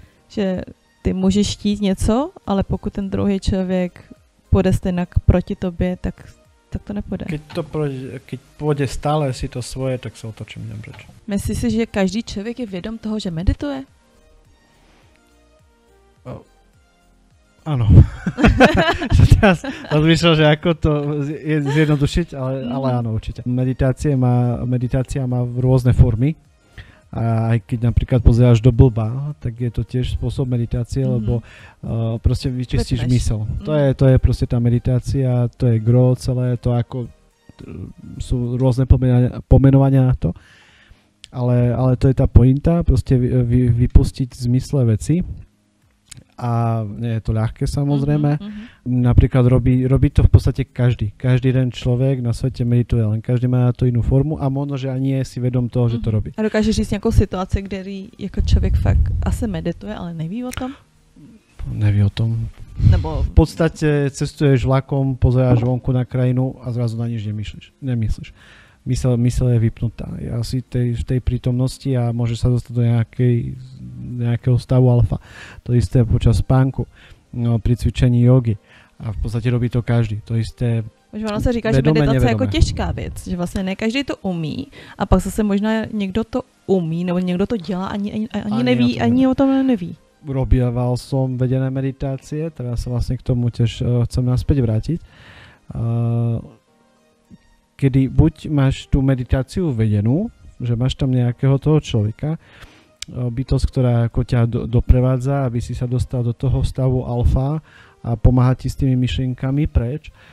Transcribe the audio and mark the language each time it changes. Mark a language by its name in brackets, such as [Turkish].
[Czech] Že ty můžeš chtít něco, ale pokud ten druhý člověk půjde stejnak proti tobě, tak to nepůjde. [Slovak] Keď pôjde stále si to svoje, tak sa otočím idem preč. [Czech] Myslíš si, že každý člověk je vědom toho, že medituje? [Slovak] Áno. Teraz rozmýšľam, že ako to zjednodušiť, ale áno, určite. Meditácia má rôzne formy. A aj keď napríklad pozeráš do blba, tak je to tiež spôsob meditácie, lebo proste vyčistíš mysel. To je proste tá meditácia, to je gro celé, to ako sú rôzne pomenovania na to. Ale to je tá pointa, proste vypustiť z mysle veci. A nie je to ľahké samozrejme. Napríklad robí to v podstate každý. Každý jeden človek na svete medituje, len každý má na to inú formu a možno, že ani je si vedom toho, že to robí. [Czech] A dokážeš říct nějakou situaci, kde jako člověk fakt asi medituje, ale neví o tom? Neví o tom. Nebo... [Slovak] V podstate cestuješ vlakom, pozeráš vonku na krajinu a zrazu na nič nemyslíš. Mysel je vypnutá. Je asi v tej prítomnosti a môže sa dostať do nejakého stavu alfa. To isté počas spánku, pri cvičení jogy. A v podstate robí to každý. To isté [Czech] ono se říká, že meditace je jako těžká věc, že vlastně ne každý to umí a pak zase možná někdo to umí nebo někdo to dělá ani neví, ani o tom neví. [Slovak] Robieval som vedené meditácie, teraz sa vlastne k tomu tiež chcem naspäť vrátiť. Kedy buď máš tú meditáciu vedenú, že máš tam nejakého toho človeka, bytosť, ktorá ako ťa doprevádza, aby si sa dostal do toho stavu alfa a pomáha ti s tými myšlienkami preč.